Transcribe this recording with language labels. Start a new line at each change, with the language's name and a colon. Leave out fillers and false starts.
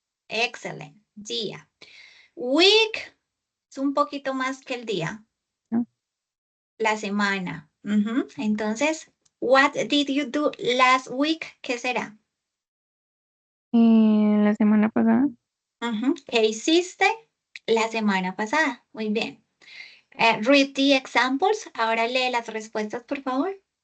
English: Excellent.
Spanish: Día. Week es un poquito más que el día. ¿No? La semana.
English: Entonces, what did you do last week?
Spanish: ¿Qué será? La semana pasada. ¿Qué hiciste la semana pasada? Muy bien.
English: Read the examples.
Spanish: Ahora lee las respuestas, por favor.